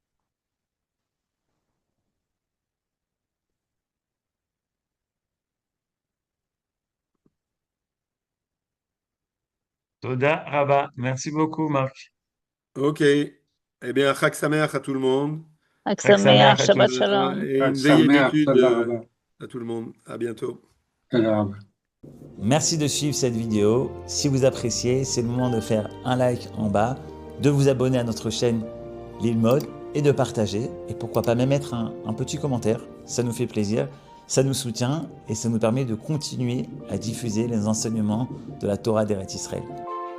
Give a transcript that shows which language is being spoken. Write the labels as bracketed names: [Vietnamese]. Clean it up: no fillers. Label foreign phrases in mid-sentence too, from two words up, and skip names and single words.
[Hebrew] תודה רבה. [French] Merci beaucoup, Marc. Ok. Eh bien, [Hebrew] חג שמח [French] à tout le monde. [Hebrew] Chag חג שמח Sameach, [French] à [Hebrew] Shabbat [French] tous. [Hebrew] Shalom. [French] Et [Hebrew] חג [French] une veillée [Hebrew] שמח, [French] d'études [Hebrew] תודה רבה. [French] à tout le monde. À bientôt. [Hebrew] תודה רבה. [French] Merci de suivre cette vidéo. Si vous appréciez, c'est le moment de faire un like en bas, de vous abonner à notre chaîne Lil Mode et de partager. Et pourquoi pas même mettre un petit commentaire. Ça nous fait plaisir, ça nous soutient et ça nous permet de continuer à diffuser les enseignements de la Torah d'Eretz Israël.